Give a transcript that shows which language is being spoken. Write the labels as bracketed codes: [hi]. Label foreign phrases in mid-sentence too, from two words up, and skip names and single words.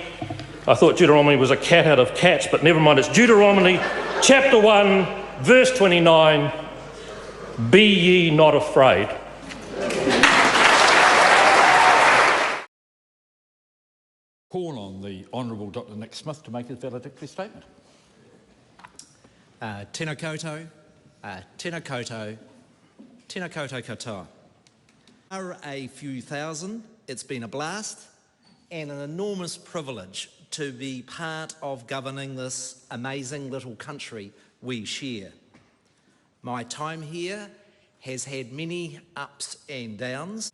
[en] I thought Deuteronomy was a cat out of cats, but never mind. It's Deuteronomy chapter 1, verse 29. Be ye not afraid. Call on the Honourable Dr Nick Smith to make his valedictory statement. [mi] Tēnā koutou, tēnā koutou, tēnā koutou katoa. [en] For a few thousand, it's been a blast and an enormous privilege to be part of governing this amazing little country we share. My time here has had many ups and downs.